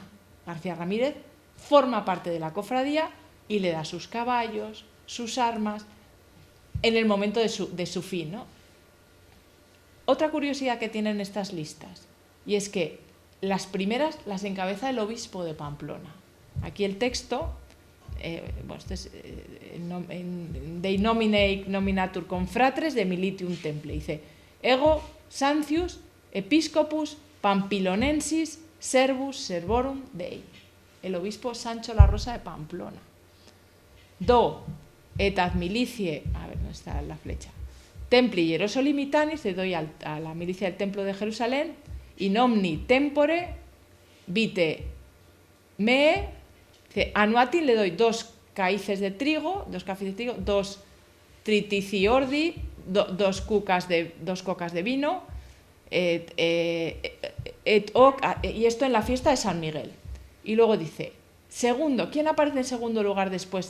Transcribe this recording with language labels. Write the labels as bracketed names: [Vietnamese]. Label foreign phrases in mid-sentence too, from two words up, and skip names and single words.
[Spanish] García Ramírez forma parte de la cofradía y le da sus caballos, sus armas, en el momento de su fin, ¿no? Otra curiosidad que tienen estas listas, y es que las primeras las encabeza el obispo de Pamplona. Aquí el texto, esto es [Latin] Dei nomine nominatur confratres de militium temple, [Spanish] dice: [Latin] Ego Sancius episcopus pampilonensis servus servorum Dei. [Spanish] El obispo Sancho La Rosa de Pamplona. [Latin] Do et ad milicie, [Spanish] a ver, ¿dónde está la flecha? [Latin] Templi Hierosolymitanis, [Spanish] le doy a la milicia del templo de Jerusalén, [Latin] in omni tempore vite me, annuatin, [Spanish] le doy 2 caíces de trigo, 2 triticiordi, 2 cocas de vino, y esto en la fiesta de San Miguel. Y luego dice, segundo, ¿quién aparece en segundo lugar después?